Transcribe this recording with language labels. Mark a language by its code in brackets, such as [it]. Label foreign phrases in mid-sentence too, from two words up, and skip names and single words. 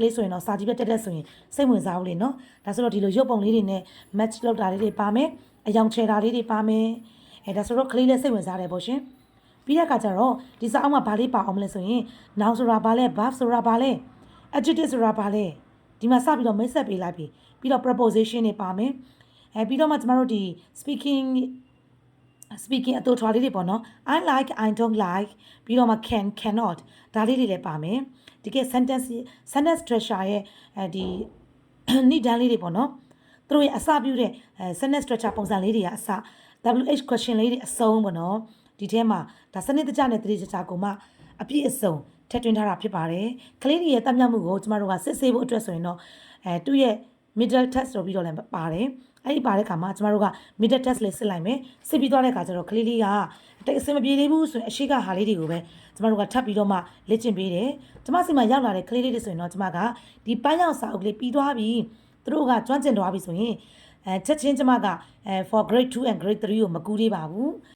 [my] လေးဆိုရင်တော့စာကြည့်တက်ဆိုရင်စိတ်ဝင်စားဘူးလေနော်ဒါဆိုတော့ဒီလိုရုပ်ပုံလေးတွေနဲ့ match လုပ်တာလေးတွေပါမယ်အယောင်ချဲတာလေးတွေပါမယ်ဒါဆိုတော့ကလေးလည်းစိတ်ဝင်စားတယ်ပေါ့ရှင်ပြီးတဲ့အခါကျတော့ဒီစာအုပ်မှာဘာလေးပါအောင်မလဲဆိုရင် noun ဆိုတာဘာလဲ verb ဆိုတာဘာလဲ adjective ဆိုတာဘာလဲဒီမှာစပြီးတော့မိတ်ဆက်ပေးလိုက်ပြီးတော့ preposition တွေပါမယ်ပြီးတော့မှကျမတို့ဒီ speaking အတူထွားလေးတွေပေါ့နော် [en] I like I don't like [my] ပြီးတော့မှ [en] can cannot [my] ဒါလေးတွေလည်းပါမယ်ဒီက sentence structure ရဲ့ဒီနိဒန်းလေးတွေပေါ့နော်သူတို့ရဲ့အစပြုတဲ့ [en] sentence structure [my] ပုံစံလေးတွေကအစ [en] WH question [my] လေးတွေအစုံပေါ့နော်ဒီထဲမှာဒါစနစ် တကျနဲ့တတိကျကျကိုမှအပြည့်အစုံထည့်သွင်းထားတာဖြစ်ပါတယ်ကလေးတွေရဲ့တတ်မြောက်မှုကိုကျမတို့ကစစ်ဆေးဖို့အတွက်ဆိုရင်တော့သူ့ရဲ့ [en] middle test [my] ဆိုပြီးတော့လည်းပါတယ်အဲ့ဒီပါတဲ့ခါမှာကျမတို့က [en] middle test [my] လေးစစ်လိုက်မယ်စစ်ပြီးသွားတဲ့ခါကျတော့ကလေးလေးကတိတ်အဆင်မပြေသေးဘူးဆိုရင်အရှိကဟာလေးတွေကိုပဲကျမတို့ကထပ်ပြီးတော့မှလေ့ကျင့်ပေးတယ်ကျမစီမှာရောက်လာတဲ့ကလေးလေးတွေဆိုရင်တော့ကျမကဒီပန်းရောင်စာအုပ်လေးပြီးသွားပြီသူတို့ကကျွမ်းကျင်သွားပြီဆိုရင်ချက်ချင်းကျမက [en] for grade 2 and grade 3 [my] ကိုမကူသေးပါဘူး